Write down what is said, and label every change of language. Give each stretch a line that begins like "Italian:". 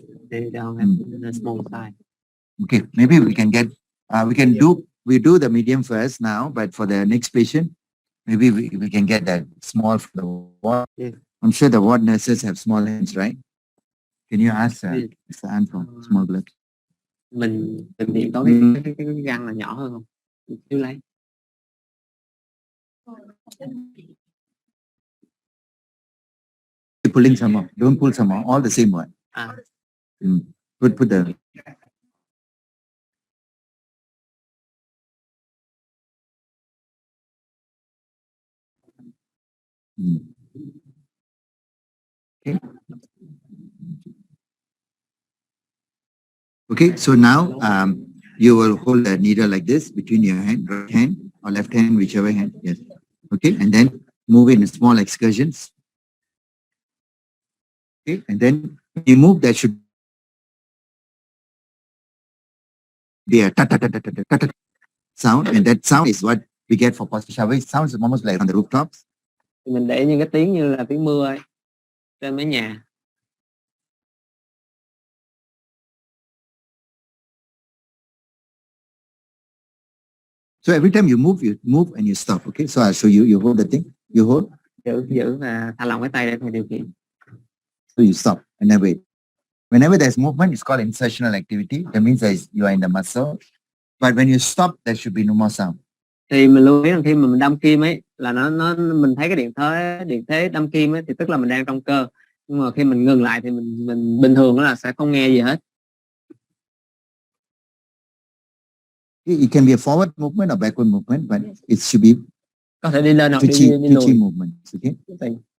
English: They don't have the small size. Okay, maybe we can get, we do the medium first now, but for the next patient, maybe we can get that small for the ward. Yes. I'm sure the ward nurses have small hands, right? Can you ask Mr. An for small gloves?
Vietnamese: Mình hiện có cái găng là nhỏ hơn không? Chứ lấy.
English: Pulling some more. Don't pull some more. All the same one. Put the. Okay. Okay. So now you will hold the needle like this between your hand, right hand or left hand, whichever hand. Yes. Okay. And then move in small excursions. Okay. And then you move, that should be a ta-ta-ta-ta-ta-ta-ta sound, and that sound is what we get for positive shower. It sounds almost like on the rooftops.
Vietnamese: Mình để những cái tiếng như là tiếng mưa ấy, trên mấy nhà.
English: So every time you move and you stop. Okay. So I'll show you. You hold the thing. You hold.
Vietnamese: Giữ và thả lỏng cái tay để thầy điều khiển.
English: So you stop and then wait. Whenever there's movement, it's called insertional activity. That means you are in the muscle. But when you stop, there should be no more sound.
Vietnamese: Thì mình lưu ý là khi mà mình đâm kim ấy là mình thấy cái điện thế đâm kim ấy thì tức là mình đang trong cơ. Nhưng mà khi mình ngừng lại thì mình bình thường là sẽ không nghe gì hết.
English: It can be a forward movement or backward movement, but it should be
Vietnamese: có thể đi lên hoặc
English: twitchy
Vietnamese: lùi.
English: movement. Okay.